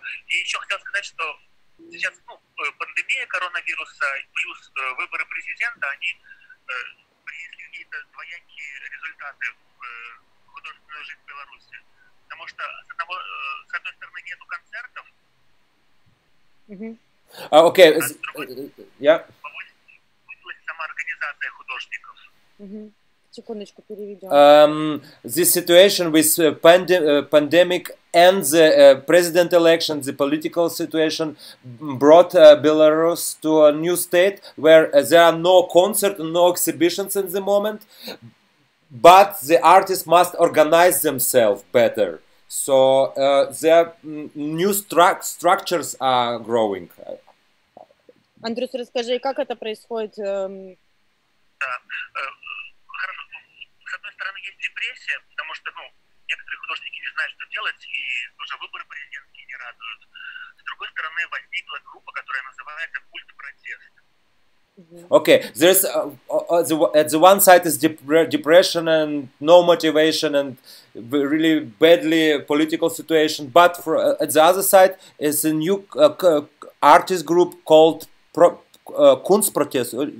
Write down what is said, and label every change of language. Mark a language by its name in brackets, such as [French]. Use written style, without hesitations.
[Russian] И еще хотел сказать, что сейчас пандемия коронавируса плюс выборы президента, они принесли какие-то двоякие результаты в художественную жизнь Беларуси. Потому что с одной стороны нету концертов, [English] Okay, yeah. [Russian] повысилась самоорганизация художников. Секундочку, переведем. [English] This situation with pandemic and the president election, the political situation brought Belarus to a new state where there are no concerts, no exhibitions in the moment, but the artists must organize themselves better. So their new structures are growing. [Russian] Андрюс, расскажи, как это происходит? Хорошо. С одной стороны, есть депрессия, потому что, некоторые художники не знают, что делать, и уже выборы президентские не радуют. С другой стороны, возникла группа, которая называется «Культ-протест». [English] Okay, there's at the one side is depression and no motivation and really badly political situation, but at the other side is a new artist group called Kunstprotest.